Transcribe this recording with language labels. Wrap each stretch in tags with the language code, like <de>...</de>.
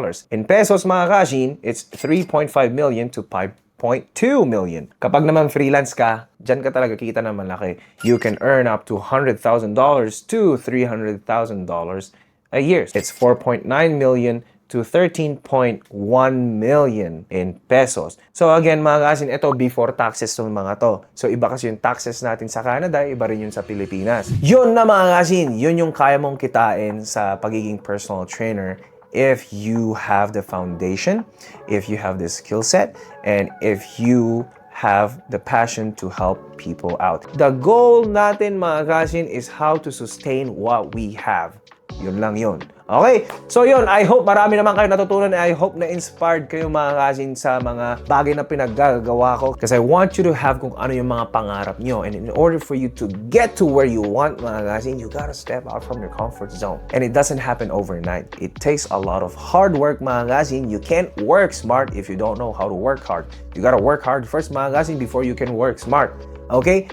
<en>In pesos mga kasin, it's 3.5 million to 5.2 million.</en> <tl>Kapag naman freelance ka, dyan ka talaga kita na malaki.</tl> <en>You can earn up to $100,000 to $300,000 a year. It's 4.9 million to 13.1 million in pesos.</en> <tl>So again, mga kasin, ito before taxes ng mga to. So iba kasi yung taxes natin sa Canada, iba rin yun sa Pilipinas. Yun na mga kasin, yun yung kaya mong kitain sa pagiging personal</tl> <en>trainer if you have the foundation, if you have the skill set, and if you have the passion to help people out. The goal natin mga kasin is how to sustain what we have.</en> <tl>Yun lang yun.</tl> <en>Okay?</en> <tl>So yun, I hope marami naman kayo natutunan. I hope na-inspired kayo mga kasin sa mga bagay na pinaggagawa ko.</tl> <en>Because I want you to have</en> <tl>kung ano yung mga pangarap nyo.</tl> <en>And in order for you to get to where you want mga kasin, you gotta step out from your comfort zone. And it doesn't happen overnight. It takes a lot of hard work mga kasin. You can't work smart if you don't know how to work hard. You gotta work hard first mga kasin before you can work smart. Okay?</en>